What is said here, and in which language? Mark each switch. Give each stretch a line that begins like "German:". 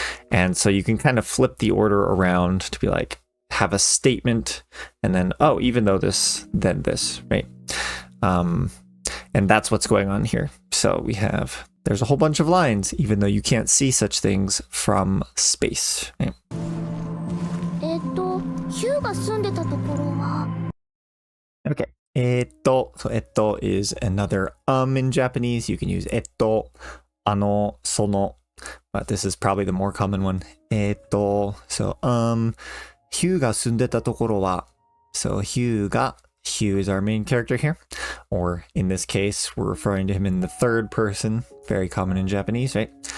English: And so you can kind of flip the order around to be like, have a statement and then, oh, even though this, then this, right? And that's what's going on here. So we have, there's a whole bunch of lines, even though you can't see such things from space. Right?
Japanese: ヒューが住んでたところは
English: Okay. So etto is another in Japanese. You can use etto, ano, sono, but this is probably the more common one. So Hugh
Japanese: が住んでたところは
English: So Hugh is our main character here, or in this case we're referring to him in the third person, very common in Japanese, right?